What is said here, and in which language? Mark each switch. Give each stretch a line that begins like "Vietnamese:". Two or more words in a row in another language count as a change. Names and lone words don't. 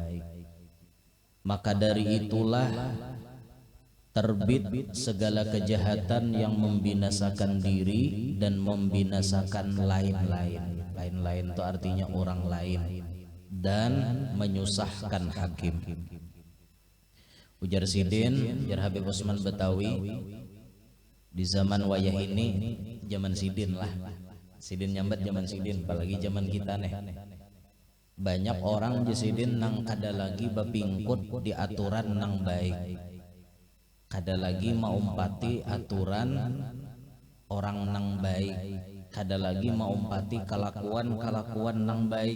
Indonesian: Maka dari itulah terbit segala kejahatan yang membinasakan diri dan membinasakan lain-lain. Lain-lain itu artinya orang lain, dan menyusahkan hakim.
Banjar: Ujar Sidin, ujar Habib Usman Betawi, di zaman wayah ini, zaman Sidin lah, Sidin nyambat zaman Sidin, apalagi zaman kita nih, banyak orang di Sidin nang kada lagi bapingkut di aturan nang baik, kada lagi maumpati aturan orang nang baik, kada lagi maumpati kelakuan nang baik.